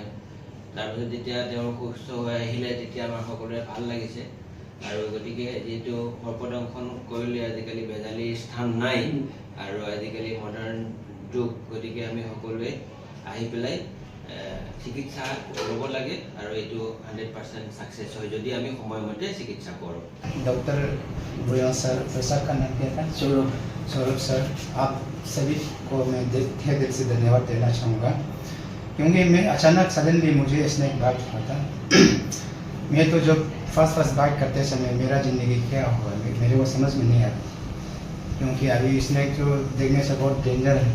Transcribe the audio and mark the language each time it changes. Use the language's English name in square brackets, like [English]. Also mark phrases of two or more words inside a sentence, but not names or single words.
[Assamese] তাৰপিছত যেতিয়া তেওঁ সুস্থ হৈ আহিলে তেতিয়া আমাৰ সকলোৰে ভাল লাগিছে আৰু গতিকে যিহেতু সৰ্পদংশন কৰিলে আজিকালি বেজালী স্থান নাই আৰু আজিকালি মডাৰ্ণ যুগ, গতিকে আমি সকলোৱে আহি পেলাই চিকিৎসা ল'ব লাগে আৰু এইটো 100% ছাকচেছ হয় যদি আমি সময়মতে চিকিৎসা কৰোঁ। [Hindi] डॉक्टर भूया सर, सर का नाम क्या था? सौरभ सर, आप सभी को मैं तहे दिल से धन्यवाद देना चाहूँगा क्योंकि मैं अचानक सडनली मुझे [English] snake bite [Hindi] हुआ था। मैं तो जब [English] first bite [Hindi] करते समय मेरा ज़िंदगी क्या हुआ मेरे को समझ में नहीं आया क्योंकि अभी स्नेक जो देखने से बहुत डेंजर है।